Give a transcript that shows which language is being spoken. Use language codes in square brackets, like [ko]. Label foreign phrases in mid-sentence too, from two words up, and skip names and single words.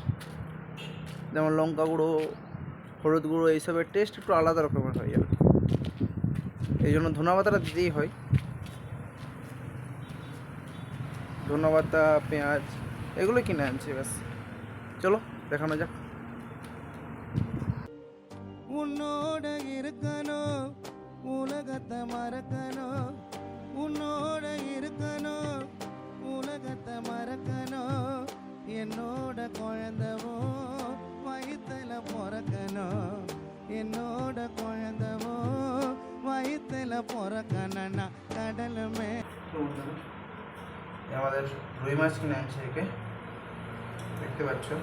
[bn] যেমন লঙ্কা গুঁড়ো, হলুদ গুঁড়ো, এইসবের টেস্ট একটু আলাদা রকমের হয় আর কি, এই জন্য ধনেপাতাটা দিতেই হয়। ধনেপাতা, পেঁয়াজ এগুলো কিনে আনছি ব্যাস। চলো দেখানো যাক। [ta] உன்னோட இருக்கணும் உலகத்தை மறக்கணும், உன்னோட இருக்கணும் உலகத்தை மறக்கணும், என்னோட குழந்தவோ வயித்துல பிறக்கணும், என்னோட குழந்தவோ வயித்துல பிறக்கணும்னா கடலுமே। [bn] আমাদের রুই মাছ কিনে আনছে, একে দেখতে পাচ্ছ।